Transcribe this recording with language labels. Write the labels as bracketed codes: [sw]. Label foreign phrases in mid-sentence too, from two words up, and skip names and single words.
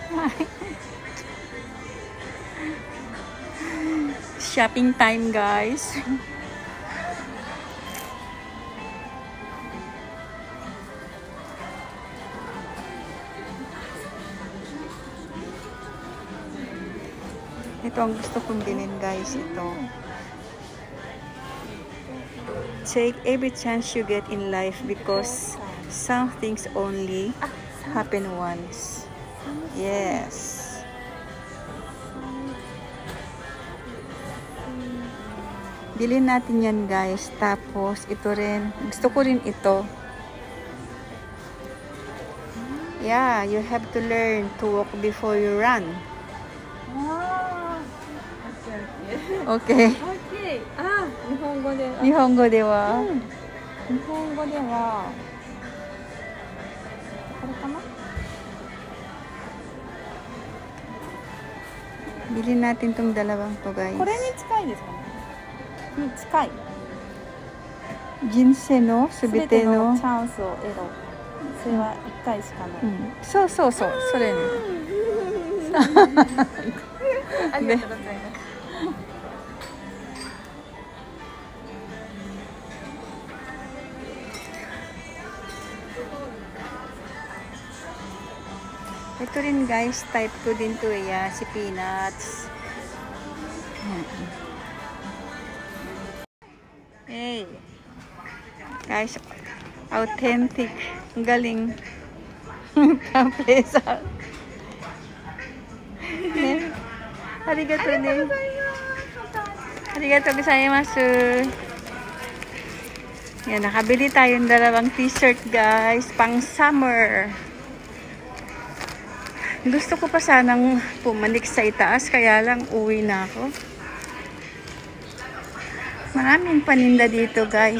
[en] Shopping time, guys. [tl] Ito ang gusto kong bilhin, guys. Ito. [en] Take every chance you get in life because some things only happen once. Yes. [tl] Bilhin natin yan, guys. Tapos, ito rin. Gusto ko rin ito. [en] Yeah, you have to learn to walk before you run. Okay. [ja] 日本語では. 日本語では。これかな? [tl] Bilhin natin tong dalawang to, guys. [ja] これに近いですかね？に近い。人生のすべてのチャンスを得ろ。それは1回しかない。そうそうそう、それね。ありがとうございます。 [tl] Ito rin, guys, type ko din to si Peanuts. Hey. Guys, authentic. Ang galing. Kampesa. [ja] ありがとうね. ありがとうございます. [tl] Yan, nakabili tayong dalawang t-shirt, guys, pang summer. Gusto ko pa sanang pumalik sa itaas, kaya lang uwi na ako. Maraming paninda dito, guys.